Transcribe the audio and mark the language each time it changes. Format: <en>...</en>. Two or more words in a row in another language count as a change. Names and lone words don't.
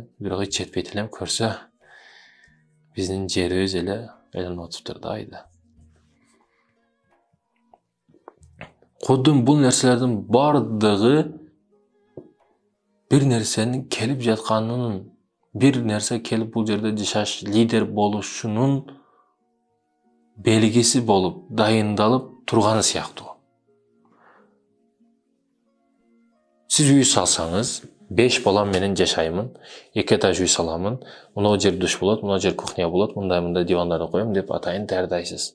<ky>Бирок эч жетпейт элем, көрсө биздин жерибиз эле айланып атыптыр да айда. Кудум бул нерселердин бардыгы бир нерсенин келип жатканын бир нерсе келип bул жерде жашаш, лидер болушунун белгиси болуп, дайындалып турганы сыяктуу. Сиз үй салсаңыз, 5 балам менен жашаймын, 2 этаж үй саламын, мына жер душ болот, мына жер кухня болот, мындай дивандарды коем деп атайын даярдайсыз.</ky>